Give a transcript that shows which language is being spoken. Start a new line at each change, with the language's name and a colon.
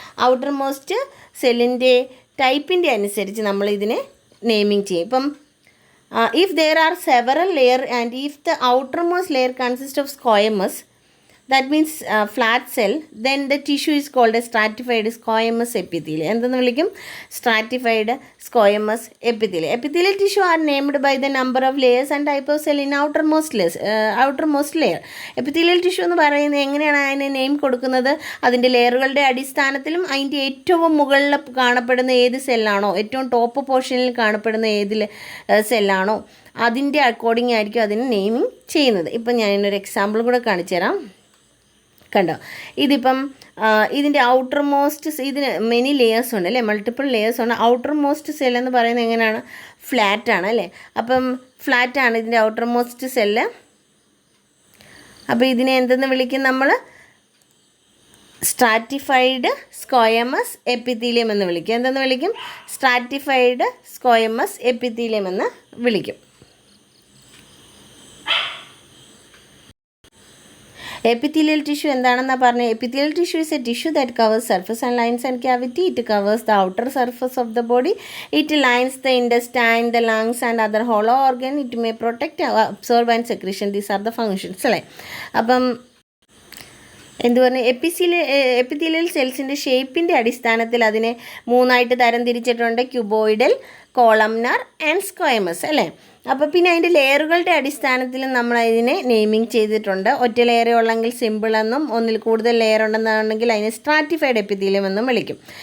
Malayalam: Outer most സെല്ലിൻ്റെ ടൈപ്പിൻ്റെ അനുസരിച്ച് നമ്മൾ ഇതിനെ നെയിമിങ് ചെയ്യും.
English: ഇപ്പം if there are several layers and if the outermost layer consists of squamous, that means flat cell, then the tissue is called a stratified squamous epithelium.
Malayalam: എന്തെന്ന് വിളിക്കും?
English: Stratified squamous epithelium. Epithelial tissue are named by the number of layers and type of cell in outermost layer.
Malayalam: Epithelial tissue എന്ന് പറയുന്നത് എങ്ങനെയാണ് അതിന് name കൊടുക്കുന്നത്? അതിൻ്റെ ലെയറുകളുടെ അടിസ്ഥാനത്തിലും അതിൻ്റെ ഏറ്റവും മുകളിൽ കാണപ്പെടുന്ന ഏത് സെല്ലാണോ, ഏറ്റവും ടോപ്പ് പോർഷനിൽ കാണപ്പെടുന്ന ഏത് സെല്ലാണോ അതിൻ്റെ അക്കോർഡിംഗ് ആയിരിക്കും അതിന് നെയിമിങ് ചെയ്യുന്നത്. ഇപ്പം ഞാനൊരു എക്സാമ്പിൾ കൂടെ കാണിച്ചു തരാം. കണ്ടോ? ഇതിപ്പം ഇതിൻ്റെ ഔട്ടർ മോസ്റ്റ്, ഇതിന് മെനി ലെയേഴ്സ് ഉണ്ട് അല്ലേ? മൾട്ടിപ്പിൾ ലെയേഴ്സ് ഉണ്ട്. ഔട്ടർ മോസ്റ്റ് സെൽ എന്ന് പറയുന്നത് എങ്ങനെയാണ്? ഫ്ലാറ്റ് ആണ് അല്ലേ? അപ്പം ഫ്ലാറ്റ് ആണ് ഇതിൻ്റെ ഔട്ടർ മോസ്റ്റ് സെല്ല്. അപ്പോൾ ഇതിനെ എന്തെന്ന് വിളിക്കും നമ്മൾ? സ്ട്രാറ്റിഫൈഡ് സ്ക്വയമസ് എപ്പിത്തീലിയം എന്ന് വിളിക്കും. എന്തെന്ന് വിളിക്കും? സ്ട്രാറ്റിഫൈഡ് സ്ക്വയമസ് എപ്പിത്തീലിയം എന്ന് വിളിക്കും. Epithelial tissue എന്താണെന്നാ പറഞ്ഞത്?
English: Epithelial tissue is a tissue that covers surface and lines and cavity. It covers the outer surface of the body. It lines the intestine, the lungs and other hollow organ. It may protect, absorb and secretion. These are the functions അല്ലേ?
Malayalam: അപ്പം എന്തു പറഞ്ഞു? Epithelial സെൽസിൻ്റെ ഷേപ്പിൻ്റെ അടിസ്ഥാനത്തിൽ അതിനെ മൂന്നായിട്ട് തരം തിരിച്ചിട്ടുണ്ട്: cuboidal, columnar and സ്ക്വയമസ് അല്ലേ? അപ്പോൾ പിന്നെ അതിൻ്റെ ലെയറുകളുടെ അടിസ്ഥാനത്തിൽ നമ്മൾ അതിനെ നെയിമിങ് ചെയ്തിട്ടുണ്ട്. ഒറ്റ ലെയറേ ഉള്ളെങ്കിൽ സിമ്പിൾ എന്നും, ഒന്നിൽ കൂടുതൽ ലെയർ ഉണ്ടെന്നാണെങ്കിൽ അതിനെ സ്ട്രാറ്റിഫൈഡ് എപ്പിത്തീലിയം എന്നും വിളിക്കും.